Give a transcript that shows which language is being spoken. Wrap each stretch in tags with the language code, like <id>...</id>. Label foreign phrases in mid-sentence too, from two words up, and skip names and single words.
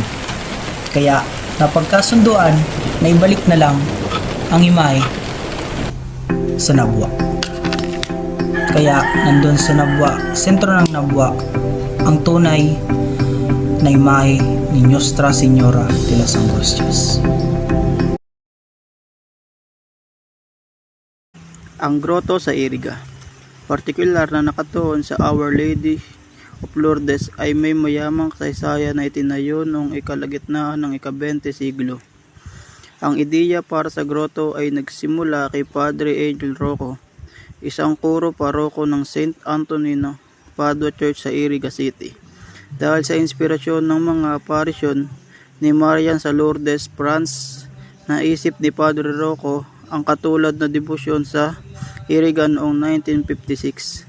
<tl>Kaya napagkasunduan na ibalik na lang ang imahe sa Nabwa. Kaya nandun sa Nabwa, sentro ng Nabwa, ang tunay na imahe ni Nuestra Señora de las Angustias. Ang grotto sa Iriga, partikular na nakatuon sa Our Lady of Lourdes, ay may mayamang kasaysayan na itinayo noong ikalagitnaan ng ika-20 siglo. Ang ideya para sa grotto ay nagsimula kay Padre Angel Rocco, isang puro paroko ng St. Antonino Padua Church sa Iriga City. Dahil sa inspirasyon ng mga parisyon ni Marian sa Lourdes, France, naisip ni Padre Rocco ang katulad na debosyon sa Iriga noong 1956.</tl>